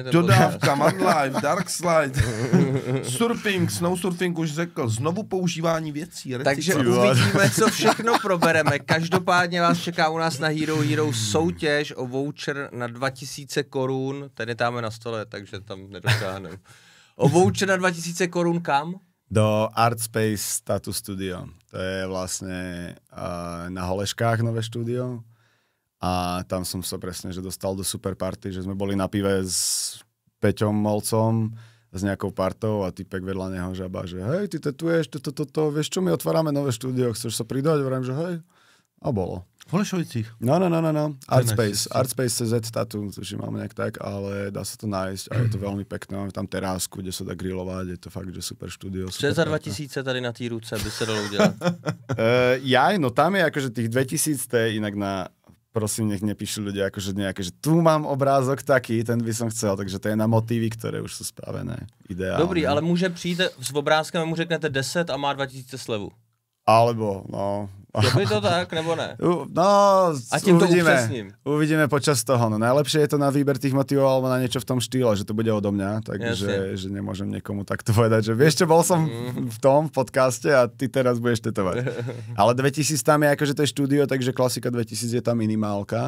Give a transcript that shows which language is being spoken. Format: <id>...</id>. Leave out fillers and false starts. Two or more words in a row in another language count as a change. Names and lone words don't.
<cs>Dodávka, Manlife, Darkslide, surfing, snowsurfing už řekl, znovu používání věcí, takže uvidíme, co všechno probereme. Každopádně vás čeká u nás na Hero soutěž o voucher na 2000 korun, ten je tam na stole, takže tam nedosáhneme. O voucher na 2000 korun kam? Do Artspace Tattoo Studio.</cs> <sk>To je vlastne na Holeškách nové štúdio. A tam som sa presne že dostal do super party, že sme boli na pive s Peťom Molcom, s nejakou partou a typek vedľa neho žaba, že hej, ty tetuješ, vieš čo, my otvárame nové štúdio, chceš sa pridať? Vrám, že hej. A bolo.</sk> <cs>V Holešovicích?</cs> <sk>No. Artspace CZ Tattoo, což mám nejak tak, ale dá sa to nájsť a je to veľmi pekné. Máme tam terásku, kde sa dá grilovať, je to fakt, že super štúdio.</sk> <cs>Co za 2000 tady na té ruce by se dalo udělat?</cs> <sk>No tam je akože tých 2000, to je inak na... Prosím, nech nepíšu ľudia akože nejaké, že tu mám obrázok taký, ten by som chcel, takže to je na motívy, ktoré už sú spravené. Ideálne.</sk> <cs>Dobrý, ale může přijít s obrázkem a mu řeknete 10 a má 2000 slevu.</cs> <sk>Alebo, no...</sk> <cs>Je to tak, nebo ne? No, a tím to upřesním.</cs> <sk>Uvidíme počas toho. No najlepšie je to na výber tých motivov alebo na niečo v tom štýle, že to bude odo mňa, takže že nemôžem niekomu takto povedať, že vieš čo, bol som v tom podcaste a ty teraz budeš tetovať. Ale 2000 tam je akože to je štúdio, takže klasika 2000 je tá minimálka.</sk>